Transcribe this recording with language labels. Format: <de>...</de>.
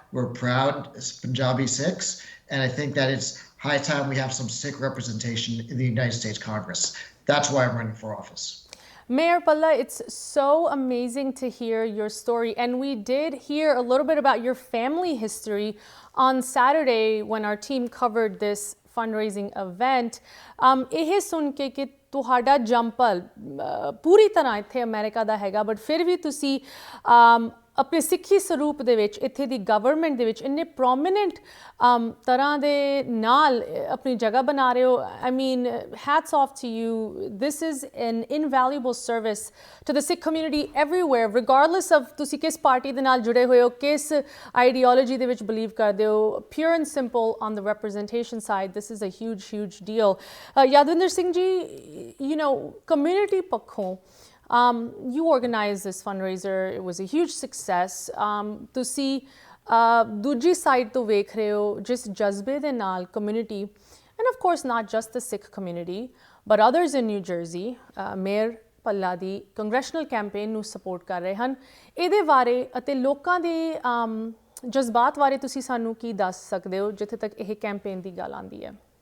<en>We're proud Punjabi Sikhs, and I think that it's high time we have some Sikh representation in the United States Congress. That's why I'm running for office. Mayor Bhalla, it's so amazing to hear your story, and we did hear a little bit about your family history on Saturday when our team covered this fundraising event.</en> <pa>ਇਹ ਸੁਣ ਕੇ ਕਿ ਤੁਹਾਡਾ ਜੰਪਲ ਪੂਰੀ ਤਰ੍ਹਾਂ ਇੱਥੇ America ਦਾ ਹੈਗਾ, but ਫਿਰ ਵੀ ਤੁਸੀਂ ਆਪਣੇ ਸਿੱਖੀ ਸਰੂਪ ਦੇ ਵਿੱਚ ਇੱਥੇ ਦੀ ਗਵਰਨਮੈਂਟ ਦੇ ਵਿੱਚ ਇੰਨੇ ਪ੍ਰੋਮੀਨੈਂਟ ਤਰ੍ਹਾਂ ਦੇ ਨਾਲ ਆਪਣੀ ਜਗ੍ਹਾ ਬਣਾ ਰਹੇ ਹੋ।</pa> <en>I mean hats off to you. This is an invaluable service to the Sikh community everywhere, regardless of</en> <pa>ਤੁਸੀਂ ਕਿਸ ਪਾਰਟੀ ਦੇ ਨਾਲ ਜੁੜੇ ਹੋਏ ਹੋ, ਕਿਸ ਆਈਡੀਓਲੋਜੀ ਦੇ ਵਿੱਚ ਬਿਲੀਵ ਕਰਦੇ ਹੋ।</pa> <en>Pure and simple on the representation side, this is a huge deal. Yadwinder Singh ji, you know, community pakho, you organized this fundraiser, it was a huge success.</en> <pa>ਤੁਸੀਂ ਦੂਜੀ ਸਾਈਡ ਤੋਂ ਵੇਖ ਰਹੇ ਹੋ ਜਿਸ ਜਜ਼ਬੇ ਦੇ ਨਾਲ community,</pa> <en>and of course not just the Sikh community but others in New Jersey,</en> <pa>Mayor Bhalla ਦੀ ਕੰਗਰੈਸ਼ਨਲ campaign ਨੂੰ ਸਪੋਰਟ ਕਰ ਰਹੇ ਹਨ। ਇਹਦੇ ਬਾਰੇ ਅਤੇ ਲੋਕਾਂ ਦੇ ਜਜ਼ਬਾਤ ਬਾਰੇ ਤੁਸੀਂ ਸਾਨੂੰ ਕੀ ਦੱਸ ਸਕਦੇ ਹੋ ਜਿੱਥੇ ਤੱਕ ਇਹ ਕੈਂਪੇਨ ਦੀ ਗੱਲ ਆਉਂਦੀ ਹੈ?</pa>